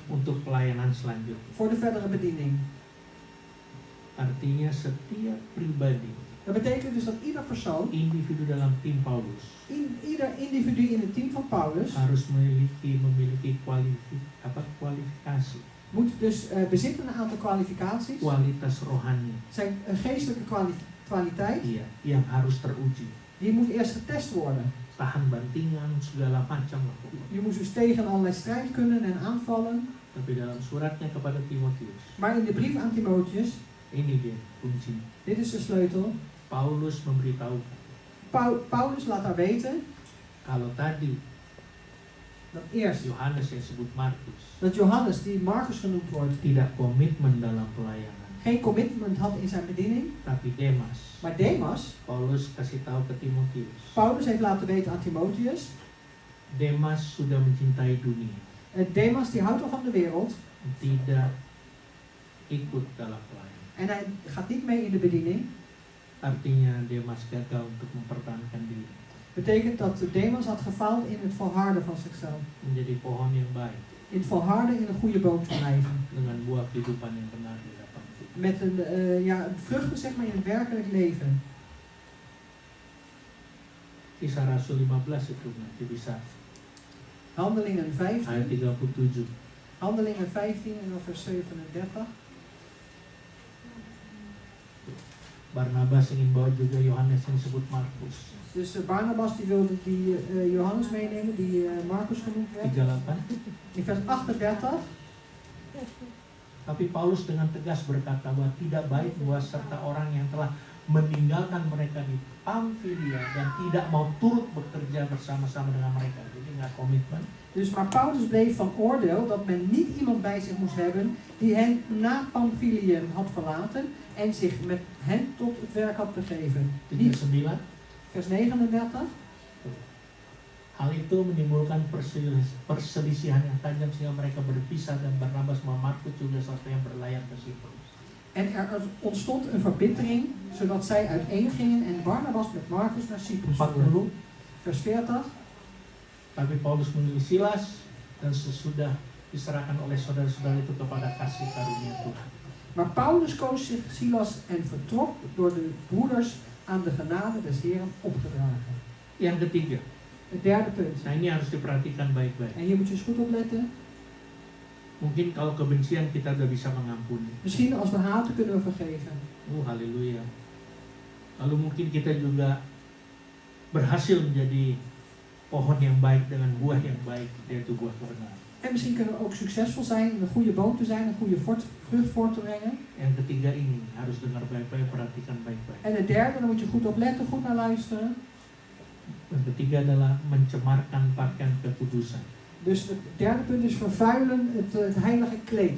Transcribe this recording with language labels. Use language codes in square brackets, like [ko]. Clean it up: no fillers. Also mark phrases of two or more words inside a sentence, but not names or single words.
[id] untuk pelayanan selanjutnya. [nl] voor de verdere bediening. [id] Artinya setiap pribadi, [nl] Dat betekent dus dat ieder persoon, [id] individu dalam tim Paulus [nl] ieder individu in het team van Paulus, [id] harus memiliki kwalifikasi, [nl] moet dus bezitten een aantal kwalificaties. [id] kualitas rohani, [nl] Zijn geestelijke kwaliteit, [id] iya, yang harus teruji. [nl] die moet eerst getest worden. [id] Tahan bantingan segala macam lah pokoknya. [nl] Je moet dus tegen allerlei strijd kunnen en aanvallen. [id] Tapi dalam suratnya kepada Timotius, [nl] Maar in de brief aan Timotheus, [id] ini dia kuncinya. [nl] dit is de sleutel. [id] Paulus memberitahu [nl] Paulus laat daar weten [id] kalau tadi [nl] dat eerst [id] Yohanes yang disebut Markus [nl] dat Johannes, die Marcus genoemd wordt, [id] tidak komitmen dalam pelayanan, [nl] geen commitment had in zijn bediening. [id] tapi Demas. [nl] Maar Demas, [id] Paulus kasih tahu ke Timotius, [nl] Paulus heeft laten weten aan Timotheus, [id] Demas sudah mencintai dunia, [nl] Demas die houdt al van de wereld [id] tidak ikut dalam pelayanan. [nl] en hij gaat niet mee in de bediening. [id] Artinya Demas gagal untuk mempertahankan diri, [nl] Betekent dat Demas had gefaald in het volharden van zichzelf. [id] menjadi pohon yang baik [nl] In het volharden in een goede boom te blijven. [id] dengan buah kehidupan yang benar di hadapan Tuhan. [nl] Met vruchten zeg maar in het werkelijk leven. [id] Kisah Rasul 15 itu nanti bisa [nl] Handelingen [id] ayat 15. 37. [nl] Handelingen 15 en dan vers 37. [id] Barnabas ingin bawa juga Yohanes yang disebut Markus. [nl] Dus Barnabas die wilde die Johannes meenemen, die Marcus genoemd werd. 38. In vers 38. [id] Tapi Paulus dengan tegas berkata bahwa tidak baik buat serta orang yang telah meninggalkan mereka di Pamfilia dan tidak mau turut bekerja bersama-sama dengan mereka. Jadi nggak komitmen. [nl] Dus maar Paulus bleef van oordeel dat men niet iemand bij zich moest hebben die hen na Pamphylium had verlaten en zich met hen tot het werk had begeven. Niet, 39. vers 39. [id] Hal itu menimbulkan perselisihan yang tajam sehingga mereka berpisah dan Barnabas sama Markus juga sampai yang berlayar ke Siprus. [nl] En er ontstond een verbittering, zodat zij uiteengingen en Barnabas met Marcus naar Cyprus voerde. 40. Vers 40. [id] Tapi Paulus memilih Silas dan sesudah diserahkan oleh saudara-saudara itu kepada kasih karunia Tuhan. [nl] Maar Paulus koos zich Silas en vertrok door de broeders aan de genade des Heeren opgedragen. [id] Yang ketiga, [nl] Het derde punt. [id] nah ini harus diperhatikan baik-baik. [nl] En hier moet je eens goed op letten. [id] Mungkin kalau kebencian kita udah bisa mengampuni. [nl] Misschien als we haten kunnen we vergeven. [id] Haleluya. Lalu mungkin kita juga berhasil menjadi pohon yang baik dengan buah yang baik, yaitu buah kebenaran. [nl] En misschien kunnen we ook succesvol zijn, een goede boom te zijn, een goede vrucht voort te brengen. [id] Yang ketiga ini harus dengar baik-baik, perhatikan baik-baik. [nl] En het derde, daar moet je goed op letten, goed naar luisteren. [id] Yang ketiga adalah mencemarkan pakaian kekudusan. [nl] Dus het derde punt is vervuilen het heilige kleed.